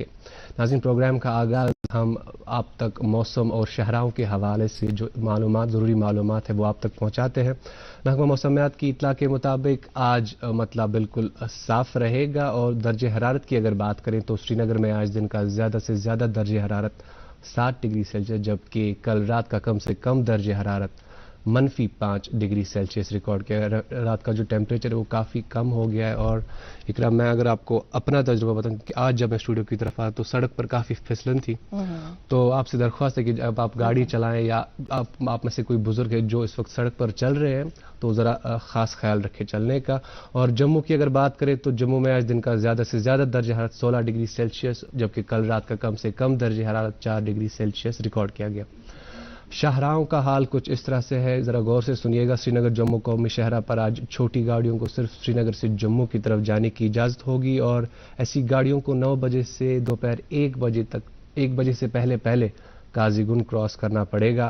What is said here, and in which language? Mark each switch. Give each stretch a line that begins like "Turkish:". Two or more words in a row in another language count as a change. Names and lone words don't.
Urdu: ناظرین پروگرام کا آغاز ہم آپ تک موسم اور شہراؤں کے حوالے سے جو ضروری معلومات ہے وہ آپ تک پہنچاتے ہیں. محکمہ موسمیات کی اطلاع کے مطابق آج مطلب بالکل صاف رہے گا، اور درجہ حرارت کی اگر بات کریں تو سری نگر میں آج دن کا زیادہ سے زیادہ درجہ حرارت 7 ڈگری سیلسیس، جبکہ کل رات کا کم سے کم درجہ حرارت -5 ڈگری سیلسیس ریکارڈ کیا. رات کا جو ٹیمپریچر ہے وہ کافی کم ہو گیا ہے. اور اقرا میں اگر آپ کو اپنا تجربہ بتاؤں کہ آج جب میں اسٹوڈیو کی طرف آیا تو سڑک پر کافی پھسلن تھی، تو آپ سے درخواست ہے کہ جب آپ گاڑی چلائیں یا آپ میں سے کوئی بزرگ ہے جو اس وقت سڑک پر چل رہے ہیں تو ذرا خاص خیال رکھے چلنے کا. اور جموں کی اگر بات کریں تو جموں میں آج دن کا زیادہ سے زیادہ درجہ حرارت 16 ڈگری سیلسیس، جبکہ کل رات کا کم سے کم درجہ حرارت 4 ڈگری سیلسیس ریکارڈ کیا گیا. شاہراہوں کا حال کچھ اس طرح سے ہے، ذرا غور سے سنیے گا. سری نگر جموں قومی شاہراہ پر آج چھوٹی گاڑیوں کو صرف سری نگر سے جموں کی طرف جانے کی اجازت ہوگی، اور ایسی گاڑیوں کو 9 بجے سے دوپہر 1 بجے سے پہلے قاضی گنڈ کراس کرنا پڑے گا.